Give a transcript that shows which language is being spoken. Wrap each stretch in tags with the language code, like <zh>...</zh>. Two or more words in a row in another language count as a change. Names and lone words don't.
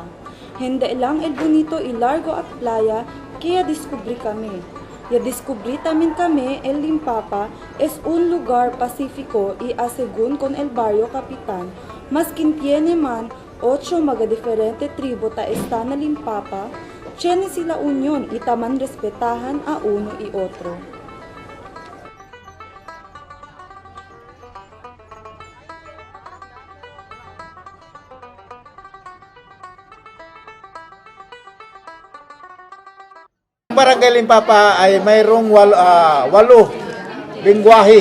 <tl>Hindi lang</tl> <cbk>el bonito y largo at playa que descubrí kami. Ya descubrí también kami el Limpapa es un lugar pacífico y según con el barrio Capitan, mas quien tiene man 8 mga diferente tribo ta está na Limpapa, tiene sila union y taman respetahan a uno y otro.</cbk> <tl>Barangay Limpapa ay mayroong walo lingwahe.</tl>